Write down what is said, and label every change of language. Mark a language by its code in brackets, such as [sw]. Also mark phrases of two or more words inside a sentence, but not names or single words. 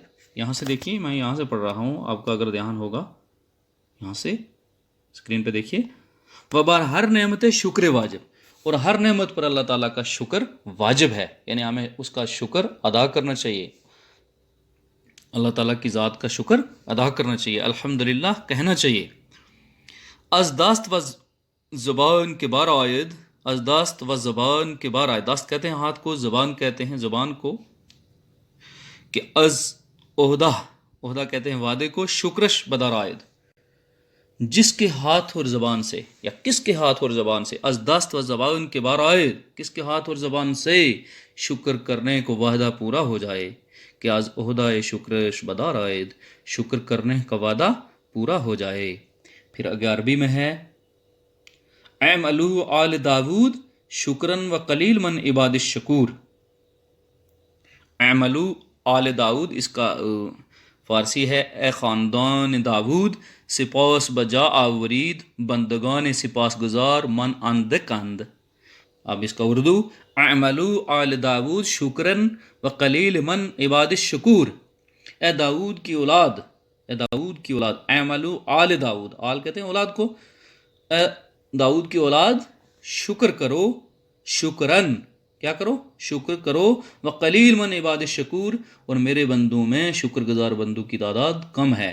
[ur] یہاں سے دیکھیے، میں یہاں سے پڑھ رہا ہوں، آپ کا اگر دھیان ہوگا یہاں سے اسکرین پہ دیکھیے، [fa] وبر ہر نعمت شکر واجب، [ur] اور ہر نعمت پر اللہ تعالیٰ کا شکر واجب ہے، یعنی ہمیں اس کا شکر ادا کرنا چاہیے، اللہ تعالیٰ کی ذات کا شکر ادا کرنا چاہیے، الحمدللہ کہنا چاہیے۔ [fa] از دست و زبان کے بار آید، از دست و زبان کے بار آید، [ur] دست کہتے ہیں ہاتھ کو، زبان کہتے ہیں زبان کو، کہ [fa] از عہدہ [ur] کہتے ہیں وعدے کو، [fa] شکرش بدار آید، [ur] جس کے ہاتھ اور زبان سے، یا کس کے ہاتھ اور زبان سے، [fa] از دست و زبان کے بار آئے، [ur] کس کے ہاتھ اور زبان سے شکر کرنے کو وعدہ پورا ہو جائے، [fa] کہ از عہدہ شکرش بدار آئد، [ur] شکر کرنے کا وعدہ پورا ہو جائے۔ پھر اگر عربی میں ہے، [ar] اعملوا آل داود شکرن و قلیل من عباد الشکور، اعملوا آل داود، [ur] اس کا فارسی ہے [fa] اے خاندان داود، سپاس بجا آورید بندگان سپاس گزار من اندک اند۔ [ur] اب اس کا اردو، [ar] اعملوا آل داود شکرن و قلیل من عباد الشکور، [ur] اے داود کی اولاد، اے داود کی اولاد، [ar] اعملوا آل داود، [ur] آل کہتے ہیں اولاد کو، اے داود کی اولاد شکر کرو، شکرن کیا کرو؟ شکر کرو، [ar] وقلیل من عباد الشکور، [ur] اور میرے بندوں میں شکر گزار بندوں کی تعداد کم ہے۔